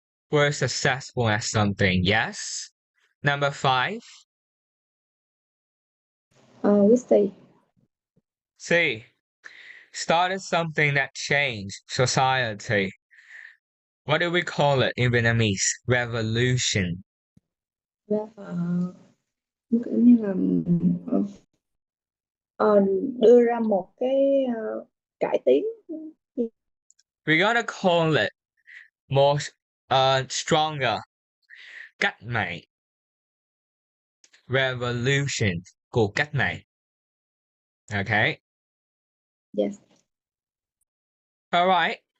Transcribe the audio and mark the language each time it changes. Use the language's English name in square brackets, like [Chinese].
[English] We're successful at something. Yes. Number five, With C. C. Started something that changed society. What do we call it in Vietnamese? Revolution. [Vietnamese] Kiểu như là ờ, đưa ra một cái cải tiến. [English] We're gonna call it more stronger. [Vietnamese] Cách mạng. [English] Revolution. Cuộc cách mạng. Okay. Yes. All right.